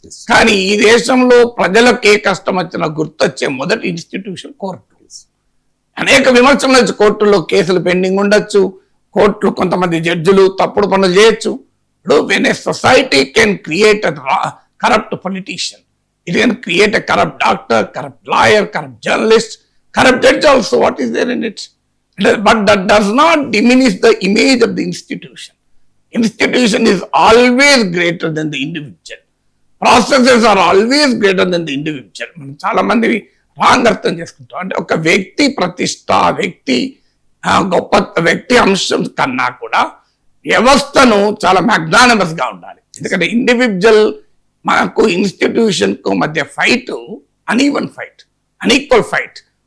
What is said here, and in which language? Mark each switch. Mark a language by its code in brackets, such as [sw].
[te] కానీ ఈ దేశంలో ప్రజలకు ఏ కష్టం వచ్చినా గుర్తొచ్చే మొదటి ఇన్స్టిట్యూషన్ కోర్టు. అనేక విమర్శలు ఉండొచ్చు, కోర్టుల్లో కేసులు పెండింగ్ ఉండొచ్చు, కోర్టులు కొంతమంది జడ్జిలు తప్పుడు పనులు చేయొచ్చు. [en] ఇప్పుడు when a society can create corrupt politician, it can create a corrupt doctor, corrupt lawyer, corrupt journalist, Corrupt judge also, what is there in it? But that does not diminish the image of the institution. Institution is always greater than the individual. Processes are always greater than the individual. [te] మనం చాలా మంది wrong అర్థం చేసుకుంటాం. అంటే ఒక వ్యక్తి ప్రతిష్ట, వ్యక్తి గొప్ప వ్యక్తి అంశం కన్నా కూడా వ్యవస్థను చాలా మ్యాగ్నానిమస్ గా ఉండాలి. ఎందుకంటే ఇండివిజువల్ మనకు ఇన్స్టిట్యూషన్ కు మధ్య fight uneven fight, unequal fight.